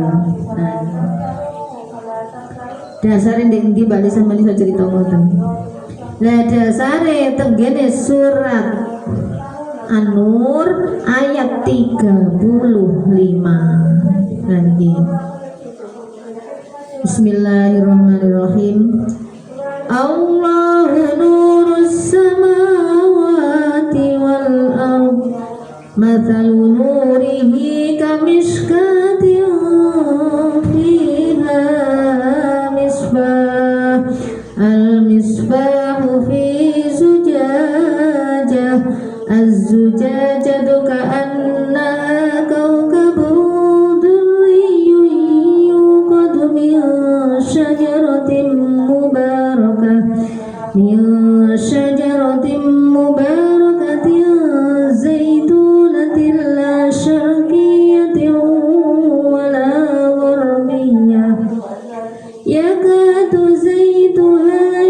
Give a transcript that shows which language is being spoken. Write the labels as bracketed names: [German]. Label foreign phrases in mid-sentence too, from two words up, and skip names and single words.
[Javanese] Nah, dasare ndek ndi bali sampeyan iso cerita ngoten. Lah dasare tenggene surat An-Nur ayat 35. Nah iki Bismillahirrahmanirrahim. [Arabic] الله نور السماوات و الأرض مثل نوره كمشكاة فيها مصباح المصباح في زجاجة الزجاجة كأنها كوكب دري يوقد من شجرة مباركة زيتونة لا شرقية ولا غربية يكاد زيتها